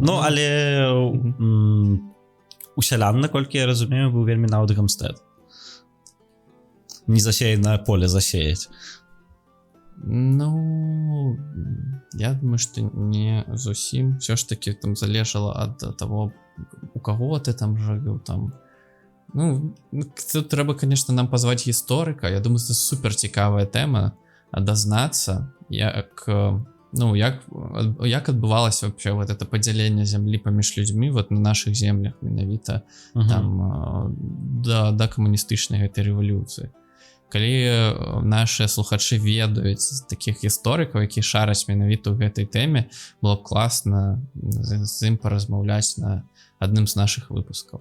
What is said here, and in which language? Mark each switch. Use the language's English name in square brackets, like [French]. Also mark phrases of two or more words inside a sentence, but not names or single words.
[Belarusian] Ну, але у сялян, наколькі я разумею, быў вельмі нават гамстэд. Не засеянае поле засеяць. Ну, я думаю, што не зусім. Все ж таки там залежала ад того, у кого ты там жыў там. Ну, тут трэба, конечно, нам пазваць гісторыка. Я думаю, это супер цікавая тэма, дазнацца, як адбывалася [Russian] вообще вот это [Belarusian] падзяленне зямлі паміж людзьмі вот на наших землях менавіта там да камуністычнай гэтай рэвалюцыі. Калі наши слухачы ведаюць таких гісторыкаў, які шараць менавіта ў гэтай тэме, было б класна з ім паразмаўляць на адным з наших выпускаў.